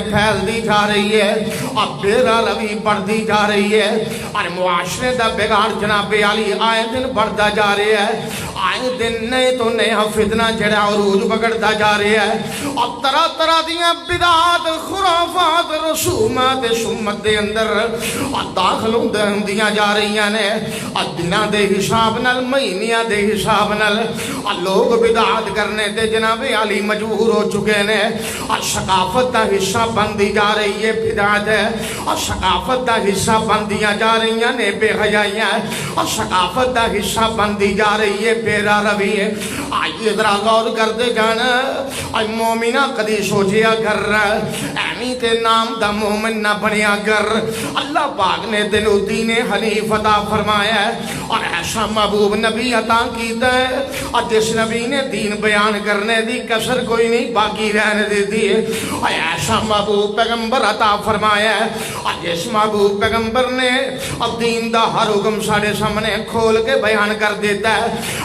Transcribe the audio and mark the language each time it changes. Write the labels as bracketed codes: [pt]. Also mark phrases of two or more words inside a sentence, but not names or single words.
[pa] پھیل دی جا رہی ہے، اور بے راہ روی بڑھتی جا رہی ہے، اور معاشرے دا بگاڑ جناب علی آئے دن بڑھتا جا رہا ہے، آئے دن نئے تو نیا فتنہ جڑا عروج پکڑتا جا رہا ہے، اور طرح طرح دیاں بدعات خرافات رسومات سمت دے اندر اور داخل ہوندیاں جا رہی ہیں، اور دنوں دے حساب نال مہینیاں دے حساب نال اور لوگ بدعات کرنے تے جناب علی مجبور ہو چکے نے، اور ثقافت دا حصہ بندی جا رہی ہے بدعت ہے، اور ثقافت دا حصہ بندیاں جا رہی ہیں بے حیائیاں، اور ثقافت دا حصہ بندی جا رہی ہے بے راہ روی ہے۔ آئیے ذرا غور کرتے جانا، اور مومنہ کدی سوچیا کر ایمی تے نام دا مومن نہ بنیا کر، اللہ پاک نے تینو دین حنیف عطا فرمایا ہے، اور ایسا محبوب نبی عطا کیتا ہے، اور جس نبی نے دین بیان کرنے دی کسر کوئی نہیں باقی رہنے دیتی ہے، اور ایسا محبوب پیغمبر عطا فرمایا ہے، اور جس محبوب پیغمبر نے اب دین دا ہر حکم ساڑے سامنے کھول کے بیان کر دیتا ہے،